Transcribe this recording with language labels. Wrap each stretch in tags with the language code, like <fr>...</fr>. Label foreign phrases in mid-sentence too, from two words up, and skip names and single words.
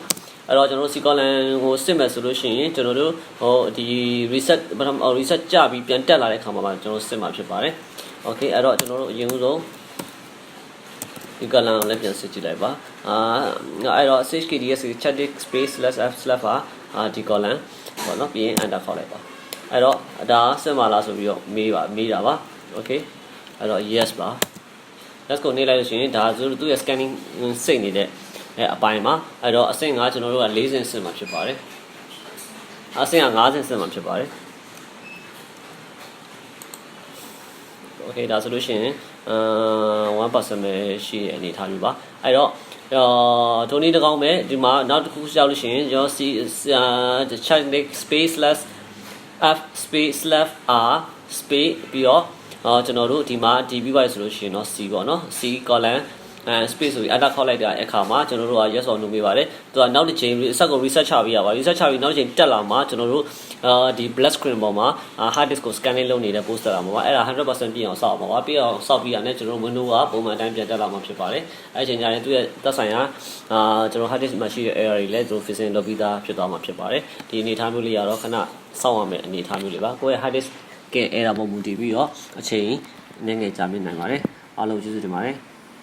<my>အဲ့တော့ကျွန်တော်တို့</my> <en>C colon</en> <my>ကိုစစ်မယ်ဆိုလို့ရှိရင်ကျွန်တော်တို့ဒီ reset ပထမ reset ကြပြီးပြန်တက်လာတဲ့ခါမှာကျွန်တော်စစ် မှာဖြစ်ပါတယ် okay အဲ့တော့ကျွန်တော်တို့အရင်ဆုံးဒီ colon ကိုလည်းပြန်စစ်ကြည့်လိုက်ပါအဲ့တော့</my> <en>chkdsk chat disk space /f/r D colon</en> <my>ပေါ့နော်ပြီးရင် enter ခေါက်လိုက်ပါအဲ့တော့ဒါစစ်မှာလားဆိုပြီးတော့မေးတာပါ okay အဲ့တော့ yes ပါ</my> <en>let's go</en> <my>နေလိုက်လို့ရှိရင်ဒါဆိုသူ့ရဲ့ scanning စိတ်နေတဲ့အပိုင်းမှာအဲ့တော့အဆင့်ကကျွန်တော်တို့က4ဆင့်စစ်မှာဖြစ်ပါတယ်အဆင့်က5ဆင့်စစ်မှာဖြစ်ပါတယ် okay ဒါဆိုလို့ရှိရင်1% ပဲရှိတဲ့အနေထားမျိုးပါအဲ့တော့ဒုနည်းတစ်ကောင်းပဲဒီမှာနောက်တစ်ခုရောက်လို့ရှိရင်ကျွန်တော်</my> <en>chat disk space /f space /r space</en> <my>ပြီးတော့ကျွန်တော်တို့ဒီမှာ DB ပါဆိုလို့ရှိရင်တော့ C ပေါ့နော်</my> <en>C colon space</en> <my>ဆိုပြီး enter ခေါက်လိုက်တဲ့အခါမှာကျွန်တော်တို့က</my> <en>yes or no</en> <my>ပေးပါတယ်သူကနောက်တစ်ချိန်အ ဆက်ကို reset ချပေးရပါ reset ချပြီးနောက်တစ်ချိန်တက်လာမှကျွန်တော်တို့ဒီ</my> <en>black screen</en> <my>ပေါ်မှာ</my> <en>hard disk</en> <my>ကို scanning လုပ်နေတဲ့ poster လာမှာပါအဲ့ဒါ 100% ပြည့်အောင်စောက်ပါပါပြီးအောင်စောက်ပြီးရတယ်ကျွန်တော်တို့ window ကပုံမှန်တိုင်းပြန်တက်လာမှာဖြစ်ပါတယ်အဲ့ချိန်ကျရင်သူ့ရဲ့သက်ဆိုင်ရာကျွန်တော်</my> <en>hard disk</en> <my>မှာရှိတဲ့ error တွေလည်းသူ fixing လုပ်ပြီးသားဖြစ်သွားမှာဖြစ်ပါတယ်ဒီအနေအထားမျိုးလေးရတော့ခဏစောင့်ရမယ့်အနေအထားမျိုးလေးပါကိုယ့်ရဲ့ hard disk ကဲ error ပုံမူတည်ပြီးတော့အချိန်နည်းငယ်ကြာမြင့်နိုင်ပါတယ်အားလုံးကျေးဇူးတင်ပါတယ်</my>